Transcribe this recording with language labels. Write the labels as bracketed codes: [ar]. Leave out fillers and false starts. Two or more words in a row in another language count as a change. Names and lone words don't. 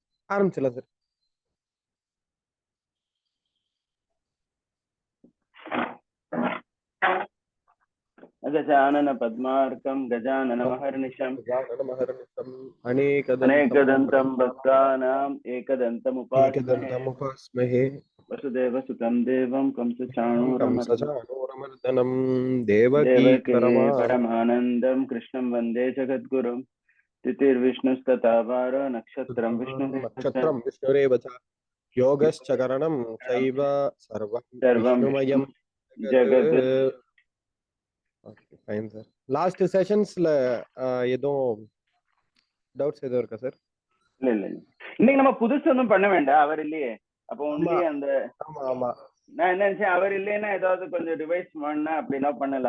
[ta] ஆரம்பிச்சிடலாம் சார். [sa] गजानन पद्मार्कं गजानन महर्निशं अनेकदन्तं भक्तानाम् एकदन्तमुपास्महे वसुदेवसुतं देवं कंसचाणूरमर्दनं देवकी परमानन्दं कृष्णं वन्दे जगद्गुरुं तिथिर्विष्णुस्तथा वारो नक्षत्रं विष्णुरेव च योगश्चकरणं चैव सर्वं विष्णुमयं जगत्. [en] Okay fine sir. last sessions [ta] எதுவும் டவுட்ஸ் எதுவும் இருக்கா சார்? இல்ல இன்னைக்கு நம்ம புதுசு ஒன்றும் பண்ண வேண்டாம், அவர் இல்லையே. அப்போ ஒன்லி அந்த ஆமா நான் என்ன நினைச்சேன், அவர் இல்லைன்னா ஏதாவது கொஞ்சம் ரிவைஸ் பண்ண அப்படின்னா பண்ணலாம்.